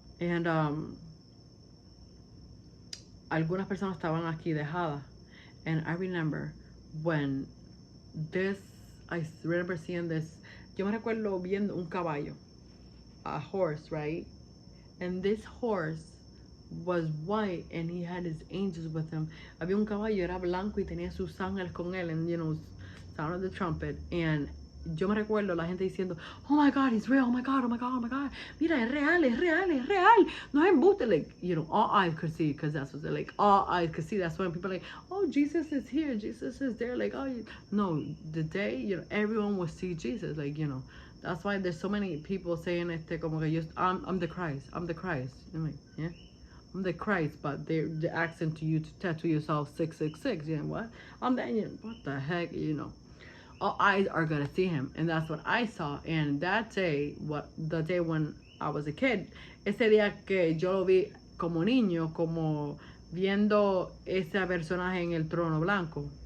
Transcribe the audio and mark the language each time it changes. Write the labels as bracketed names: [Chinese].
[Spanish] And algunas personas estaban aquí dejadas. [English] And I remember when I remember seeing this. [Spanish] Yo me recuerdo viendo un caballo, [English] a horse, right? And this horse was white, and he had his angels with him. [Spanish] Había un caballo, era blanco y tenía sus ángeles con él, [English] and, you know, sound of the trumpet. And [Spanish] yo me recuerdo la gente diciendo, [English] oh my God, he's real, oh my God, oh my God, oh my God. [Spanish] Mira, es real, es real, es real. No es embuste, [English] like, you know, all eyes could see, because that's what they're like, all eyes could see. That's when people are like, oh, Jesus is here, Jesus is there. Like, oh, no, the day, you know, everyone will see Jesus, like, you know. That's why there's so many people saying [Spanish] como que [English] I'm the Christ, I'm the Christ. I'm like, yeah, I'm the Christ, but they're asking to you to tattoo yourself 666. You know what? I'm that. You know, what the heck? You know, all eyes are gonna see him, and that's what I saw. And that day, the day when I was a kid, [Spanish] ese día que yo lo vi como niño, como viendo ese personaje en el trono blanco.